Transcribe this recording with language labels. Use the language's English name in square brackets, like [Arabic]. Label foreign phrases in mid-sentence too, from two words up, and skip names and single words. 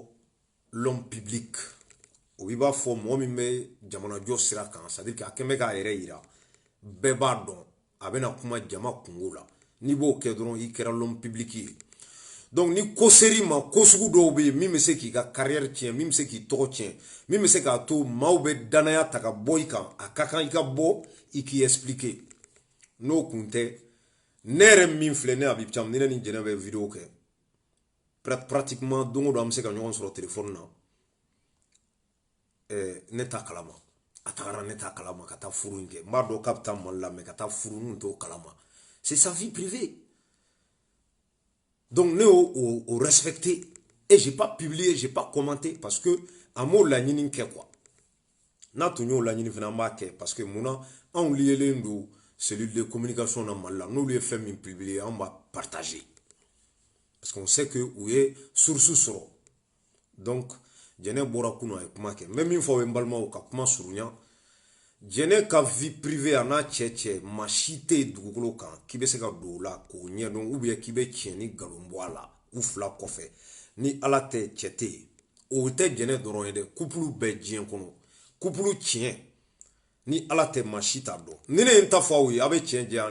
[French] l'homme public [Bambara] o b'a fɔ mɔgɔ min bɛ jamanajɔ sira kan [French] c'est à dire que [Bambara] a kɛn bɛ k'a yɛrɛ yira bɛɛ b'a dɔn a bɛna kuma jama kungo la n'i b'o kɛ dɔrɔn i kɛra [French] l'homme public [Bambara] ye donc ni ko ser'i ma ko sugu dɔw bɛ yen min bɛ se k'i ka carrière tiɲɛ min bɛ se k'i tɔgɔ tiɲɛ min bɛ se k'a to maaw bɛ danaya ta ka bɔ i kan a ka kan i ka bɔ i k'i expliquer n'o kun tɛ ne yɛrɛ min filɛ ne Habib Thiam ni ne ni jɛnɛ bɛ vidéo kɛ pratiquement don o don an bɛ se ka ɲɔgɔn sɔrɔ téléphone na ne t'a kalama a tagara ne t'a kalama ka taa furu in kɛ n b'a dɔn k'a bɛ taa Mali la mais ka taa furu n t'o kalama [French] c'est sa vie privée [Bambara] donc ne y'o respecté [French] et j'ai pas publié j'ai pas commenté parce que [Bambara] a m'o laɲini kɛ quoi n'a tun y'o laɲini fana an b'a kɛ parce que munna anw liyelen don [French] cellule de communication [Bambara] na Mali la n'olu ye fɛn min publier an b'a partager [French] parce qu'on sait que [Bambara] u ye source sɔrɔ donc jɛnɛ bɔra kunu a ye kuma kɛ n bɛ min fɔ o ye n balimaw ka kuma surunya jɛnɛ ka vie privée a n'a cɛ maa si tɛ yen dugukolo kan k'i bɛ se ka don o la k'o ɲɛdɔn [French] ou bien [Bambara] k'i bɛ tiɲɛ ni nkalon bɔ a la u fila kɔfɛ ni ala tɛ cɛ tɛ yen o tɛ jɛnɛ dɔrɔn ye dɛ couple bɛɛ diɲɛ kɔnɔ couple tiɲɛ ni ala tɛ maa si t'a dɔn ni ne ye n ta fɔ aw ye a bɛ tiɲɛ diya